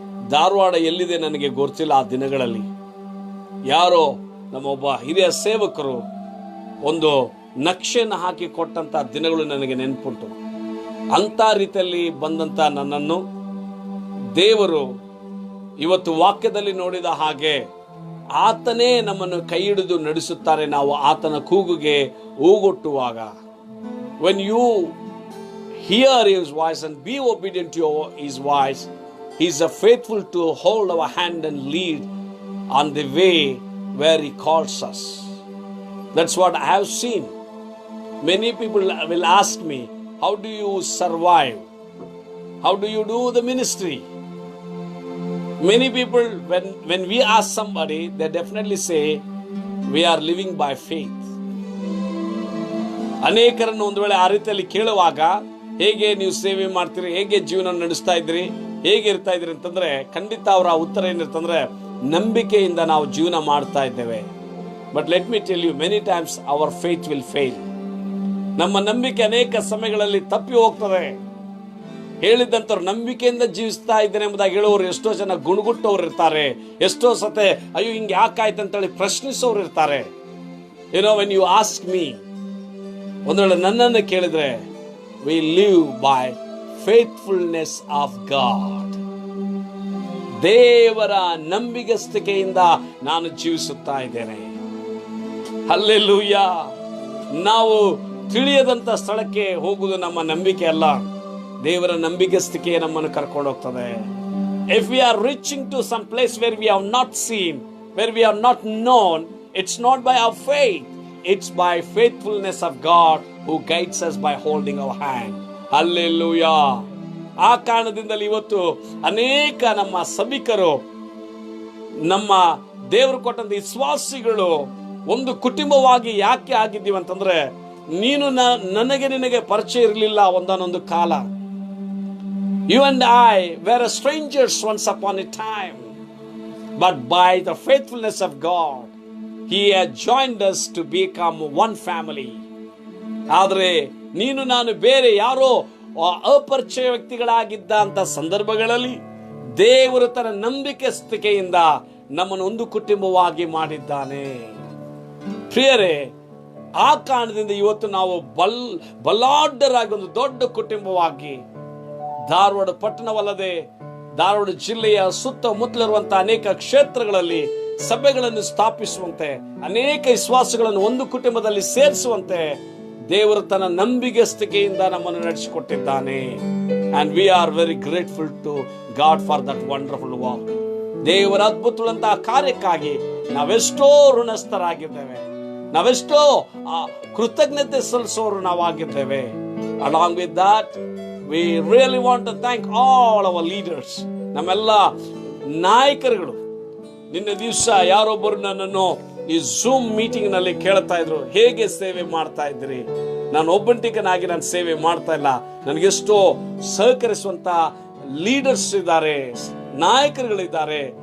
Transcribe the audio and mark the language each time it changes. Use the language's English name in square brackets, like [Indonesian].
[Kannada] ಧಾರವಾಡ ಎಲ್ಲಿದೆ ನನಗೆ ಗೊತ್ತಿಲ್ಲ. ಆ ದಿನಗಳಲ್ಲಿ ಯಾರೋ ನಮ್ಮೊಬ್ಬ ಹಿರಿಯ ಸೇವಕರು ಒಂದು ನಕ್ಷೆಯನ್ನು ಹಾಕಿ ಕೊಟ್ಟಂತ ದಿನಗಳು ನನಗೆ ನೆನಪುಂಟು. ಅಂತ ರೀತಿಯಲ್ಲಿ ಬಂದಂತ ನನ್ನನ್ನು ದೇವರು ಇವತ್ತು ವಾಕ್ಯದಲ್ಲಿ ನೋಡಿದ ಹಾಗೆ ಆತನೇ ನಮ್ಮನ್ನು ಕೈ ಹಿಡಿದು ನಡೆಸುತ್ತಾರೆ. ನಾವು ಆತನ ಕೂಗುಗೆ ಓಗೊಟ್ಟುವಾಗ, [English] when you hear his voice and be obedient to his voice, he is faithful to hold our hand and lead on the way where he calls us. That's what I have seen. Many people will ask me, how do you survive? How do you do the ministry? Many people, when we ask somebody, they definitely say, we are living by faith. [Kannada] ಅನೇಕರನ್ನು ಒಂದು ವೇಳೆ ಆ ರೀತಿಯಲ್ಲಿ ಕೇಳುವಾಗ, ಹೇಗೆ ನೀವು ಸೇವೆ ಮಾಡ್ತೀರಿ, ಹೇಗೆ ಜೀವನ ನಡೆಸ್ತಾ ಇದ್ರಿ, ಹೇಗೆ ಇರ್ತಾ ಇದ್ರಿ ಅಂತಂದ್ರೆ ಖಂಡಿತ ಅವರ ಉತ್ತರ ಏನಿರ್ತಂದ್ರೆ, ನಂಬಿಕೆಯಿಂದ ನಾವು ಜೀವನ ಮಾಡ್ತಾ ಇದ್ದೇವೆ. [English] But let me tell you, many times our faith will fail. [Kannada] ನಮ್ಮ ನಂಬಿಕೆ ಅನೇಕ ಸಮಯಗಳಲ್ಲಿ ತಪ್ಪಿ ಹೋಗ್ತದೆ. ಹೇಳಿದಂತವ್ರು ನಂಬಿಕೆಯಿಂದ ಜೀವಿಸ್ತಾ ಇದ್ದೇನೆ ಎಂಬುದಾಗಿ ಹೇಳೋರು ಎಷ್ಟೋ ಜನ ಗುಣಗುಟ್ಟವ್ರು ಇರ್ತಾರೆ. ಎಷ್ಟೋ ಸತೆ ಅಯ್ಯೋ ಹಿಂಗೆ ಯಾಕಾಯ್ತು ಅಂತೇಳಿ ಪ್ರಶ್ನಿಸೋರು ಇರ್ತಾರೆ. [English] ಏನೋ when you ask me, [Kannada] ಒಂದು ವೇಳೆ ನನ್ನನ್ನು ಕೇಳಿದ್ರೆ, [English] we live by faithfulness of God. [Kannada] ದೇವರ ನಂಬಿಗಸ್ತಿಕೆಯಿಂದ ನಾನು ಜೀವಿಸುತ್ತಾ ಇದ್ದೇನೆ. ಹಲ್ಲೆಲೂಯಾ. ನಾವು ತಿಳಿಯದಂತ ಸ್ಥಳಕ್ಕೆ ಹೋಗುವುದು ನಮ್ಮ ನಂಬಿಕೆ ಅಲ್ಲ, ದೇವರ ನಂಬಿಗಸ್ತಿಕೆ ನಮ್ಮನ್ನು ಕರ್ಕೊಂಡು ಹೋಗ್ತದೆ. [English] If we are reaching to some place where we have not seen, where we are not known, it's not by our faith, it's by faithfulness of God who guides us by holding our hand. Hallelujah. [Kannada] ಆ ಕಾರಣದಿಂದಲೇ ಇವತ್ತು ಅನೇಕ ನಮ್ಮ ಸಭಿಕರು, ನಮ್ಮ ದೇವರು ಕೊಟ್ಟಂತ ವಿಶ್ವಾಸಿಗಳು ಒಂದು ಕುಟುಂಬವಾಗಿ ಯಾಕೆ ಆಗಿದ್ದೀವಿ ಅಂತಂದ್ರೆ, ನೀನು ನಿನಗೆ ಪರಿಚಯ ಇರಲಿಲ್ಲ ಒಂದೊಂದು ಕಾಲ. [English] You and I were strangers once upon a time, but by the faithfulness of God, He has joined us to become one family. [Kannada] ಆದರೆ ನೀನು ನಾನು ಬೇರೆ ಯಾರೋ ಅಪರಿಚಯ ವ್ಯಕ್ತಿಗಳಾಗಿದ್ದ ಅಂತ ಸಂದರ್ಭಗಳಲ್ಲಿ ದೇವರು ತನ್ನ ನಂಬಿಕೆಸ್ತಿಕೆಯಿಂದ ನಮ್ಮನ್ನು ಒಂದು ಕುಟುಂಬವಾಗಿ ಮಾಡಿದ್ದಾನೆ. ಪ್ರಿಯರೇ, ಆ ಕಾರಣದಿಂದ ಇವತ್ತು ನಾವು ಬಲಾಢ್ಯರಾಗಿ ಒಂದು ದೊಡ್ಡ ಕುಟುಂಬವಾಗಿ ಧಾರವಾಡ ಪಟ್ಟಣವಲ್ಲದೆ ಧಾರವಾಡ ಜಿಲ್ಲೆಯ ಸುತ್ತಮುತ್ತಲಿರುವಂತಹ ಅನೇಕ ಕ್ಷೇತ್ರಗಳಲ್ಲಿ ಸಭೆಗಳನ್ನು ಸ್ಥಾಪಿಸುವಂತೆ, ಅನೇಕ ವಿಶ್ವಾಸಗಳನ್ನು ಒಂದು ಕುಟುಂಬದಲ್ಲಿ ಸೇರಿಸುವಂತೆ ದೇವರು ತನ್ನ ನಂಬಿಗಸ್ತಿಕೆಯಿಂದ ನಮ್ಮನ್ನು ನಡೆಸಿಕೊಟ್ಟಿದ್ದಾನೆ. [English] and we are very grateful to God for that wonderful work. [Kannada] ದೇವರ ಅದ್ಭುತವಾದಂತಹ ಕಾರ್ಯಕ್ಕಾಗಿ ನಾವೆಷ್ಟೋ ಋಣಸ್ಥರಾಗಿದ್ದೇವೆ, ನಾವೆಷ್ಟೋ ಕೃತಜ್ಞತೆ ಸಲ್ಲಿಸೋರು ನಾವಾಗಿದ್ದೇವೆ. [English] Along with that, we really want to thank all our leaders. [Kannada] ನಮ್ಮೆಲ್ಲ ನಾಯಕರುಗಳು. ನಿನ್ನೆ ದಿವಸ ಯಾರೊಬ್ಬರು ನನ್ನನ್ನು ಈ ಝೂಮ್ ಮೀಟಿಂಗ್ ನಲ್ಲಿ ಕೇಳ್ತಾ ಇದ್ರು, ಹೇಗೆ ಸೇವೆ ಮಾಡ್ತಾ ಇದ್ರಿ? ನಾನು ಒಬ್ಬಂಟಿಗನಾಗಿ ನಾನು ಸೇವೆ ಮಾಡ್ತಾ ಇಲ್ಲ, ನನಗೆಷ್ಟೋ ಸಹಕರಿಸುವಂತ ಲೀಡರ್ಸ್ ಇದ್ದಾರೆ, ನಾಯಕರುಗಳಿದ್ದಾರೆ.